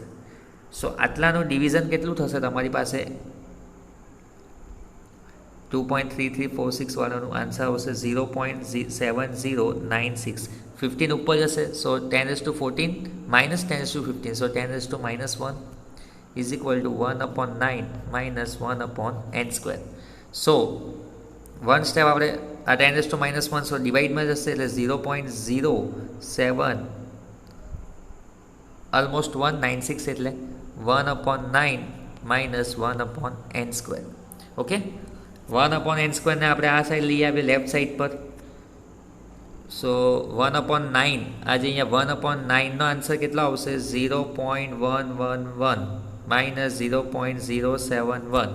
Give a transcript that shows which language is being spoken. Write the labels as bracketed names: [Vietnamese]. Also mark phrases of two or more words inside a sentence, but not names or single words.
[Gujarati] સો આટલાનું ડિવિઝન કેટલું થશે તમારી પાસે 2.3346 વાળાનું આન્સર આવશે 0.7096 15 ઉપર જશે. [English] So 10 raise to 14 minus 10 raise to 15 so 10 raise to minus 1 is equal to 1 upon 9 minus 1 upon n square. So one step [Gujarati] આપણે આ [English] 10 raised to minus 1 સો [Gujarati] ડિવાઈડમાં જશે એટલે [English] 0.07 ઓલમોસ્ટ 196 એટલે 1 upon 9 minus 1 upon n square. [Gujarati] ઓકે, 1 upon n square ને આપણે આ સાઈડ લઈ આવીએ [English] left side [Gujarati] પર. સો [English] 1 upon 9 [Gujarati] આજે અહીંયા 1 upon 9નો આન્સર કેટલો આવશે [English] 0.111 minus 0.071.